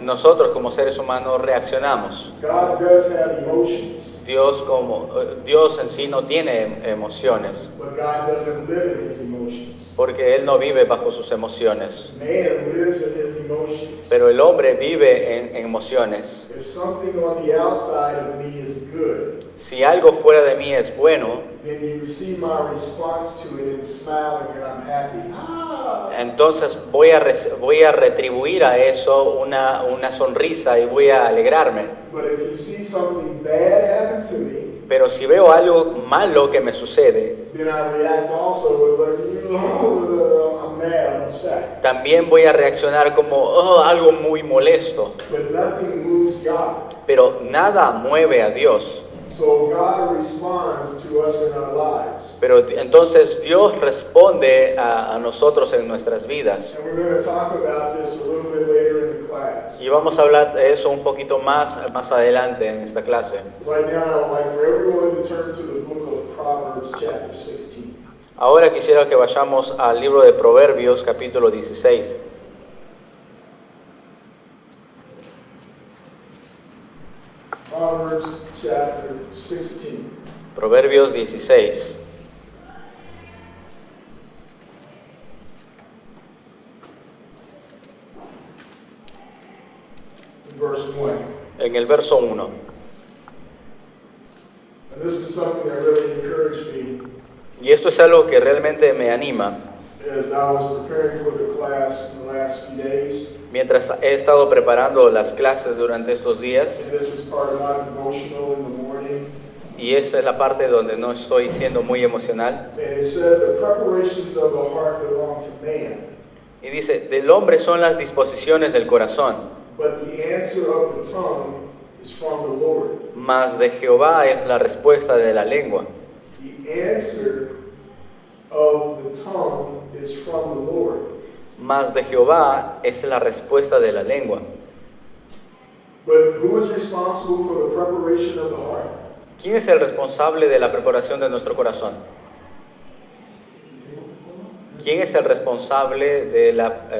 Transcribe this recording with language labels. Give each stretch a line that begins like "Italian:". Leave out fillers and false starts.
Spanish: Nosotros como seres humanos reaccionamos.
English: God does have emotions.
Spanish: Dios en sí no tiene emociones,
English: but God doesn't live in his emotions.
Spanish: porque Él no vive bajo sus emociones,
English: Man lives in his emotions.
Spanish: pero el hombre vive en emociones.
English: If something on the outside of me is good,
Spanish: Si algo fuera de mí es bueno,
English: then you see my response to it in smiling and I'm happy.
Spanish: entonces voy a retribuir a eso una sonrisa y voy a alegrarme.
English: But if you see something bad happen to me,
Spanish: Pero si veo algo malo que me sucede,
English: then I react also with like, I'm mad, I'm upset.
Spanish: también voy a reaccionar como "Oh, algo muy molesto".
English: But nothing moves God.
Spanish: Pero nada mueve a Dios.
English: So God responds to us in our lives.
Spanish: Pero entonces Dios responde a nosotros en nuestras vidas.
English: And we're going to talk about this a little bit later in the class.
Spanish: Y vamos a hablar de eso un poquito más adelante en esta clase.
English: Right now, I would like for everyone to turn to the book of Proverbs chapter 16.
Spanish: Ahora quisiera que vayamos al libro de Proverbios, capítulo 16.
English: Proverbs chapter 16.
Spanish: Proverbios 16.
English: Verse 1.
Spanish: En el verso 1.
English: And this is something that really encouraged me
Spanish: Y esto es algo que realmente me anima.
English: as I was preparing for the class in the last few days.
Spanish: Mientras he estado preparando las clases durante estos días,
English: And this was part of my devotional in the morning.
Spanish: y esa es la parte donde no estoy siendo muy emocional,
English: And it says the preparations of the heart belong to man,
Spanish: y dice, del hombre son las disposiciones del corazón,
English: but the answer of the tongue is from the Lord.
Spanish: mas de Jehová es la respuesta de la lengua.
English: The answer of the tongue is from the Lord.
Spanish: Mas de Jehová es la respuesta de la lengua.
English: But who is responsible for the preparation of the heart?
Spanish: ¿Quién es el responsable de la preparación de nuestro corazón? ¿Quién es el responsable de la...